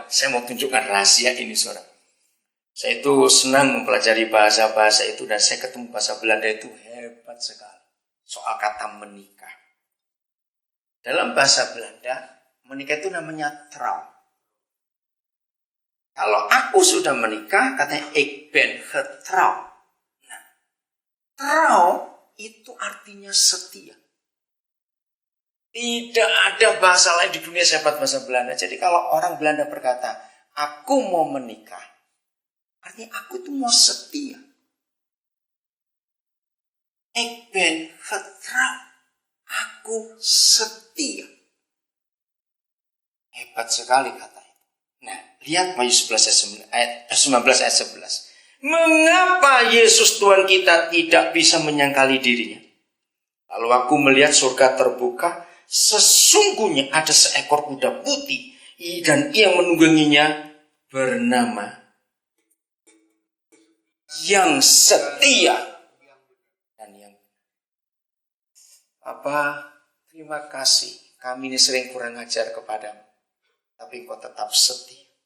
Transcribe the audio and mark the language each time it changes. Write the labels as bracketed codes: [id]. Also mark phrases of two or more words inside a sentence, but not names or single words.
[id] Saya mau tunjukkan rahasia ini saudara. Saya itu senang mempelajari bahasa-bahasa itu, dan saya ketemu bahasa Belanda itu hebat sekali. Soal kata menikah. Dalam bahasa Belanda, menikah itu namanya trouw. Kalau aku sudah menikah, katanya [nl] ik ben getrouwd. [id] Nah, trouw itu artinya setia. Tidak ada bahasa lain di dunia sehebat bahasa Belanda. Jadi kalau orang Belanda berkata, aku mau menikah, artinya aku itu mau setia. [nl] Ik ben getrouwd. [id] Aku setia. Hebat sekali kata itu. Nah, lihat Wahyu 19 ayat 11. Mengapa Yesus Tuhan kita tidak bisa menyangkali dirinya? Lalu aku melihat surga terbuka, sesungguhnya ada seekor kuda putih, dan ia menungganginya bernama yang setia dan yang terima kasih, kami ini sering kurang ajar kepadamu, tapi engkau tetap setia.